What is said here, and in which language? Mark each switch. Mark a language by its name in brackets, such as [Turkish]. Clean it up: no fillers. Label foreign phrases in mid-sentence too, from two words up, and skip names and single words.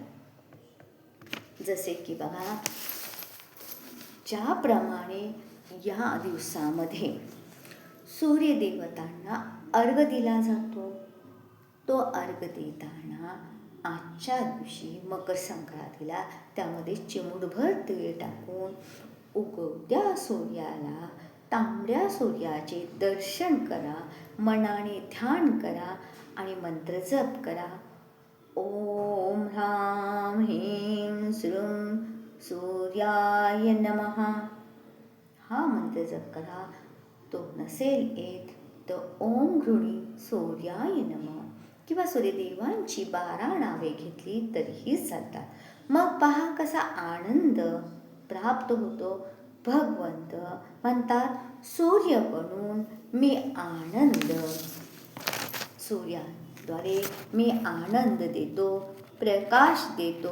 [Marathi] जसे की बघा, ज्याप्रमाणे या दिवसामध्ये सूर्यदेवतांना अर्घ दिला जातो, तो अर्घ देताना आजच्या दिवशी मकर संक्रांतीला त्यामध्ये चिमूटभर तीळ टाकून उगवत्या सूर्याला, तांबड्या सूर्याचे दर्शन करा, मनाने ध्यान करा आणि मंत्र जप करा. [Sanskrit] ओम ह्रां ह्रीं श्रूं सूर्याय नमः [Marathi] हा मंत्र जप करा. तो नसेल येत तर [Sanskrit] ओम घृणी सूर्याय नमः [Marathi] किंवा सूर्यदेवांची 12 नावे घेतली तरीही चालतात. मग पहा कसा आनंद प्राप्त होतो. भगवंत म्हणतात, सूर्य बनून मी आनंद, सूर्याद्वारे मी आनंद देतो, प्रकाश देतो.